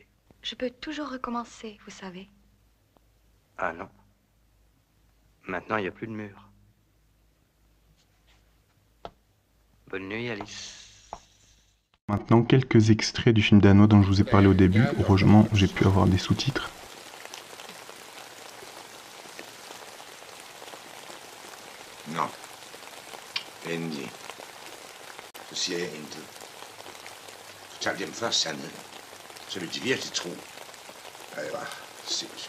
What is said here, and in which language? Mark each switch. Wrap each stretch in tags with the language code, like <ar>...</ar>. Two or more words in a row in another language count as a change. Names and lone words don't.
<fr>Je peux toujours recommencer, vous savez. Ah non. Maintenant, il n'y a plus de mur. Bonne nuit, Alice. Maintenant, quelques extraits du film d'Anno dont je vous ai parlé au début. Heureusement, j'ai pu avoir des sous-titres.</fr> <da>Nå. Endelig. Så siger jeg intet. Fortal dem først sandheden. Så vil de virkelig tro, at jeg var sindssyg.</da>